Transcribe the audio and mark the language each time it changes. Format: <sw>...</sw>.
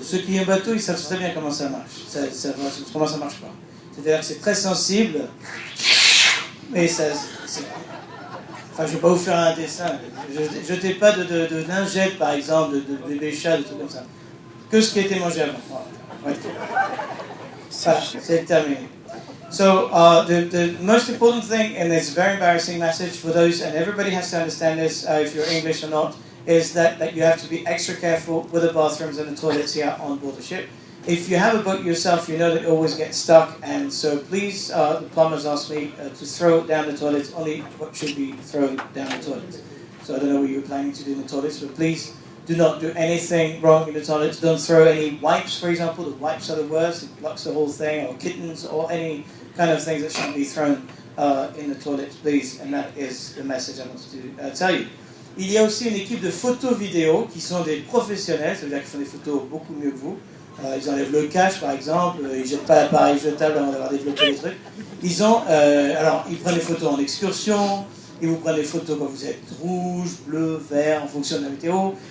<fr>Ceux qui ont un bateau, ils savent très bien comment ça marche. Comment ça marche pas. C'est-à-dire que c'est très sensible, mais ça... Enfin, je ne vais pas vous faire un dessin. Jetez pas de lingettes, par exemple, de bébé chat, des trucs comme ça. Que ce qui a été mangé avant. Voilà, c'est terminé.</fr> <en>So the most important thing, and it's a very embarrassing message for those, and everybody has to understand this, if you're English or not, is that you have to be extra careful with the bathrooms and the toilets here on board the ship. If you have a boat yourself, you know that it always gets stuck, and so please, the plumbers asked me to throw down the toilets, only what should be thrown down the toilets. So I don't know what you're planning to do in the toilets, but please do not do anything wrong in the toilets. Don't throw any wipes, for example. The wipes are the worst. It blocks the whole thing, or kittens, or any kind of things that shouldn't be thrown in the toilets, please. And that is the message I wanted to tell you.</en> <fr>Il y a aussi une équipe de photos-vidéo qui sont des professionnels, ça veut dire qu'ils font des photos beaucoup mieux que vous. Ils enlèvent le cache, par exemple, ils ne jettent pas l'appareil jetable avant d'avoir développé les trucs. Alors, ils prennent des photos en excursion, ils vous prennent des photos quand vous êtes rouge, bleu, vert, en fonction de la météo.</fr>